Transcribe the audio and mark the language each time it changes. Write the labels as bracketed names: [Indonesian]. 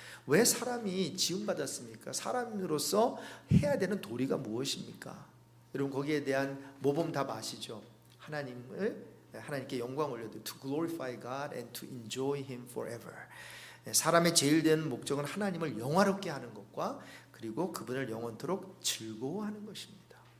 [Korean] 왜 사람이 지음받았습니까? 사람으로서 해야 되는 도리가 무엇입니까? 여러분, 거기에 대한 모범 답 아시죠? 하나님께 영광 올려드리고 [English] to glorify God and to enjoy Him forever. [Korean] 사람의 제일 된 목적은 하나님을 영화롭게 하는 것과 그리고 그분을 영원토록 즐거워하는 것입니다.